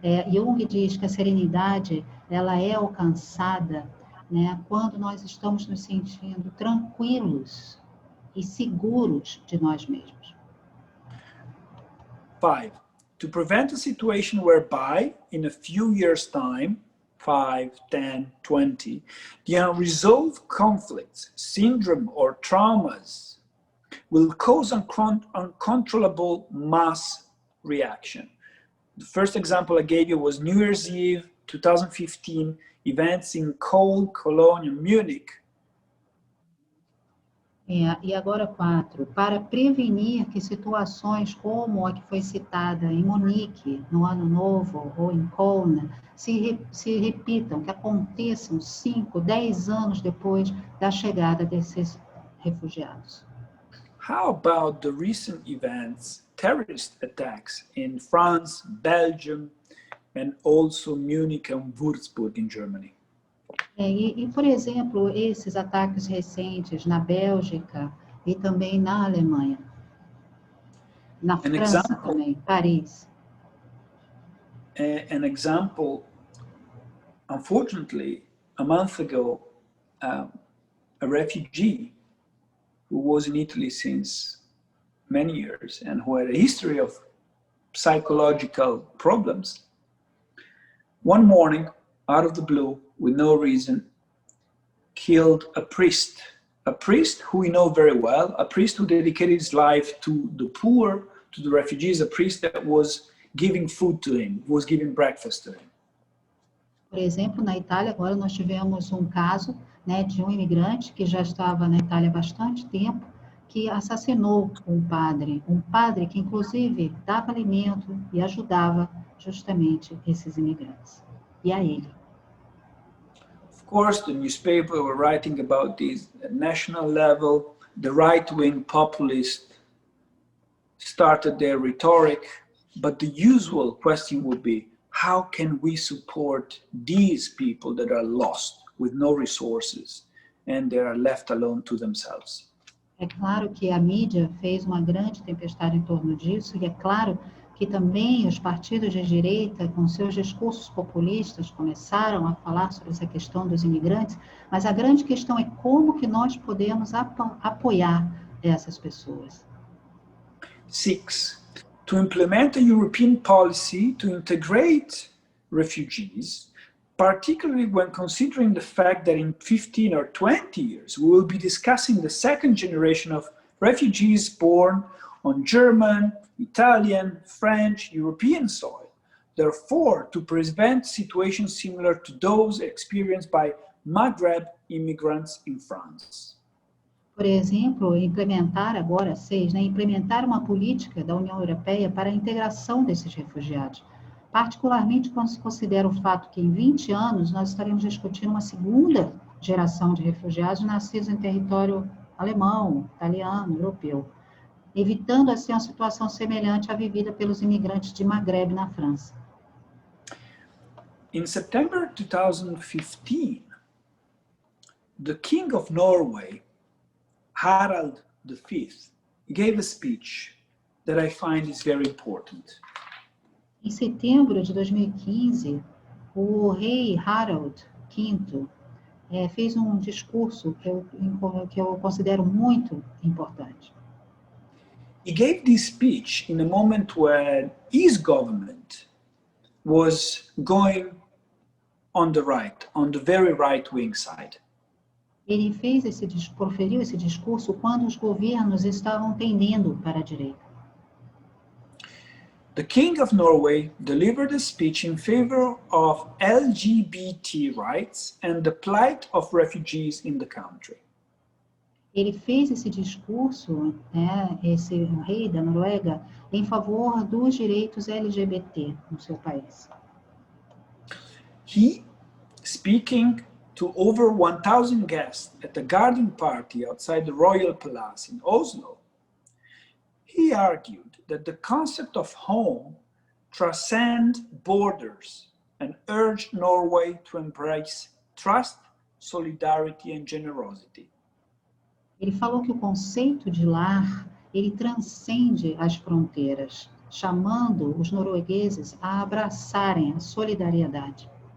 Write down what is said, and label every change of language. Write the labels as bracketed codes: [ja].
[pt] Jung diz que a serenidade, ela é alcançada, né, quando nós estamos nos sentindo tranquilos e seguros de nós mesmos. [en] 5. To prevent a situation whereby, in a few years' time, 5, 10, 20, the unresolved conflicts, syndrome, or traumas will cause uncontrollable mass reaction. The first example I gave you was New Year's Eve, 2015, events in Cologne and Munich. [pt] E agora 4, para prevenir que situações como a que foi citada em Munique, no Ano Novo, ou em Köln, se repitam, que aconteçam 5, 10 anos depois da chegada desses refugiados. [en] How about the recent events, terrorist attacks in France, Belgium, and also Munich and Würzburg in Germany? [pt] Por exemplo, esses ataques recentes na Bélgica e também na Alemanha. Na França também, Paris. [en] An example, unfortunately, a month ago, a refugee who was in Italy since many years and who had a history of psychological problems, one morning, out of the blue, with no reason, killed a priest who we know very well, a priest who dedicated his life to the poor, to the refugees, a priest that was giving food to him, was giving breakfast to him. [pt] Por exemplo, na Itália, agora nós tivemos um caso, né, de um imigrante que já estava na Itália há bastante tempo, que assassinou um padre que inclusive dava alimento e ajudava justamente esses imigrantes, e a ele. [en] Of course, the newspaper were writing about this at national level. The right-wing populists started their rhetoric, but the usual question would be, how can we support these people that are lost with no resources and they are left alone to themselves? [pt] É claro que a mídia fez uma grande tempestade em torno disso, e é claro que também os partidos de direita, com seus discursos populistas, começaram a falar sobre essa questão dos imigrantes, mas a grande questão é como que nós podemos apoiar essas pessoas. [en] 6. To implement a European policy to integrate refugees, particularly when considering the fact that in 15 or 20 years, we will be discussing the second generation of refugees born on German, Italian, French, European soil. Therefore, to prevent situations similar to those experienced by Maghreb immigrants in France. [pt] Por exemplo, implementar agora, 6, né, implementar uma política da União Europeia para a integração desses refugiados, particularmente quando se considera o fato que em 20 anos nós estaremos discutindo uma segunda geração de refugiados nascidos em território alemão, italiano, europeu, evitando assim uma situação semelhante à vivida pelos imigrantes de Maghreb na França. [en] In September 2015, the King of Norway, Harald V, gave a speech that I find is very important. [pt] Em setembro de 2015, o rei Harald V fez um discurso que eu considero muito importante. [en] He gave this speech in a moment when his government was going on the right, on the very right-wing side. [pt] Ele proferiu esse discurso quando os governos estavam tendendo para a direita. [en] The King of Norway delivered a speech in favor of LGBT rights and the plight of refugees in the country. [pt] Ele fez esse discurso, esse rei da Noruega, em favor dos direitos LGBT no seu país. [en] He, speaking to over 1,000 guests at a garden party outside the royal palace in Oslo, he argued that the concept of home transcends borders and urged Norway to embrace trust, solidarity and generosity. [pt] Ele falou que o conceito de lar, ele transcende as fronteiras, chamando os noruegueses a abraçarem a solidariedade.